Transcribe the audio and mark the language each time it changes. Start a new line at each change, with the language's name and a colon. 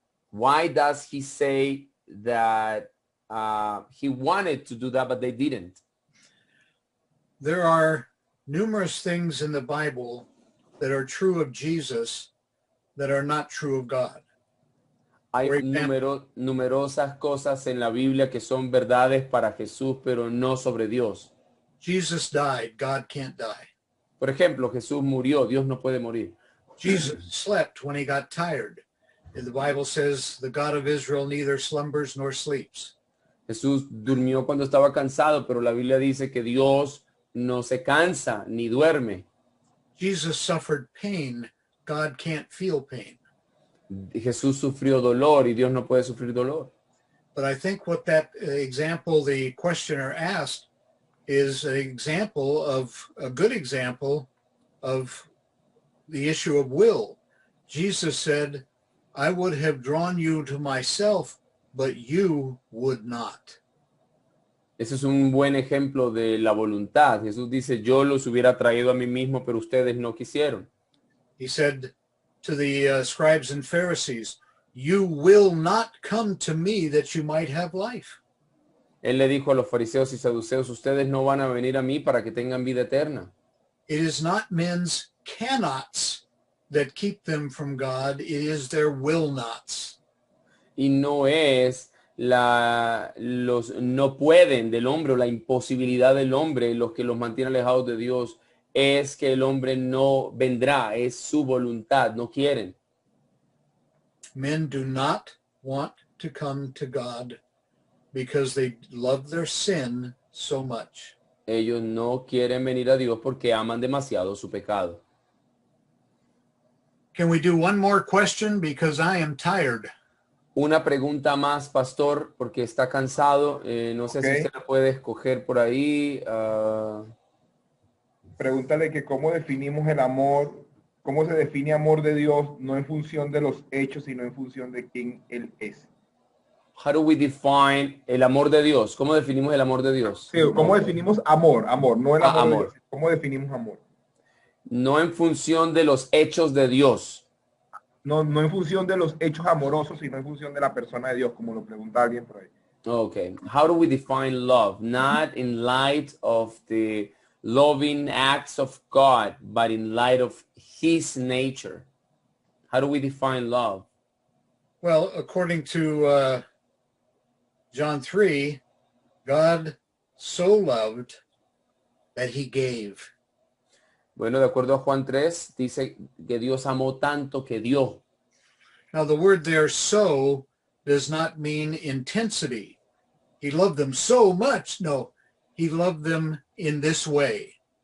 English: Why does he say that he wanted to do that, but they didn't? There are numerous things in the Bible that are true of Jesus that are not true of God.
Spanish: Hay
English: For example,
Spanish: numerosas cosas en la Biblia que son verdades para Jesús, pero no sobre Dios.
English: Jesus died, God can't die.
Spanish: Por ejemplo, Jesús murió, Dios no puede morir.
English: Jesus slept when he got tired. And the Bible says the God of Israel neither slumbers nor sleeps.
Spanish: Jesús durmió cuando estaba cansado, pero la Biblia dice que Dios no se cansa ni duerme.
English: Jesus suffered pain. God can't feel pain.
Spanish: Jesús sufrió dolor y Dios no puede sufrir dolor.
English: But I think what that example the questioner asked is an example of a good example of the issue of will. Jesus said, "I would have drawn you to myself, but you would not."
Spanish: Ese es un buen ejemplo de la voluntad. Jesús dice, yo los hubiera traído a mí mismo, pero ustedes no quisieron.
English: He said to the scribes and Pharisees, "You will not come to me that you might have life."
Spanish: Él le dijo a los fariseos y saduceos, ustedes no van a venir a mí para que tengan vida eterna.
English: It is not men's cannots that keep them from God. It is their will nots.
Spanish: Y no es los no pueden del hombre o la imposibilidad del hombre los que los mantiene alejados de Dios. Es que el hombre no vendrá, es su voluntad, no quieren.
English: Men do not want to come to God because they love their sin so much.
Spanish: Ellos no quieren venir a Dios porque aman demasiado su pecado.
English: Can we do one more question? Because I am tired.
Spanish: Una pregunta más, pastor, porque está cansado. No sé si
English: Ok.
Spanish: usted la puede escoger por ahí. Pregúntale que cómo definimos el amor, cómo se define amor de Dios, no en función de los hechos, sino en función de quién Él es.
English: how do we define
Spanish: el amor de Dios? ¿Cómo definimos el amor de Dios? Sí, ¿cómo definimos amor? Amor, no el amor de Amor. Dios. ¿Cómo definimos amor? No en función de los hechos de Dios. No, no en función de los hechos amorosos, sino en función de la persona de Dios, como lo pregunta alguien por ahí.
English: Okay. How do we define love? Not in light of the loving acts of God, but in light of his nature. How do we define love? Well, according to John 3, God so loved that he gave.
Spanish: Bueno, de acuerdo a Juan 3, dice que Dios amó tanto que dio.
English: Now, the word there, so, does not mean intensity. He loved them so much. No, he loved them in this way.